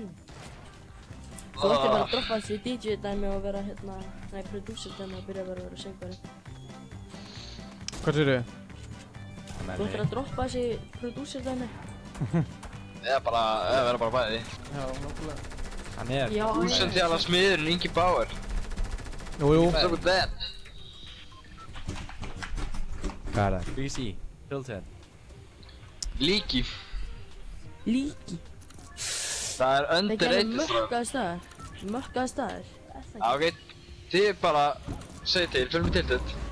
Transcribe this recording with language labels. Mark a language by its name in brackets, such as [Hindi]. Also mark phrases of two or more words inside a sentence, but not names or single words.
[Icelandic] Þú ætti bara að droppa þessi DJ-dæmi og vera hérna, nei, producer-dæmi og byrja bara að vera söngvari. Hvað sér þið? Þú ættir að droppa þessi producer-dæmi. Eða vera bara bæði. Já, náttúrulega. Hann er. Úsendjala smiðurinn Ingi Bauer. Jújú. [English] Look at that. [Icelandic] Hvað er það? Greasy. Filter. Líki. Líki? Það er underrated. Það er mörkaði staðir. Já, ok. Þið bara segið til, fyrir mig til þetta.